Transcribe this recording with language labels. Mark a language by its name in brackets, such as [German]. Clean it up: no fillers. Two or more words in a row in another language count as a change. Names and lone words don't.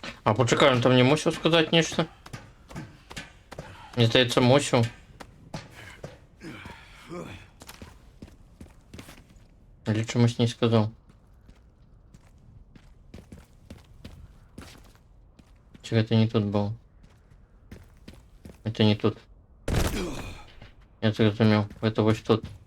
[Ukrainian] А почекай, він там не мусив сказати нічого? Мені здається, мусив. Или чомусь не сказав. [Russian] Чи это не тут был? Это не тут. [Ukrainian] Я зрозумів, это ось тут.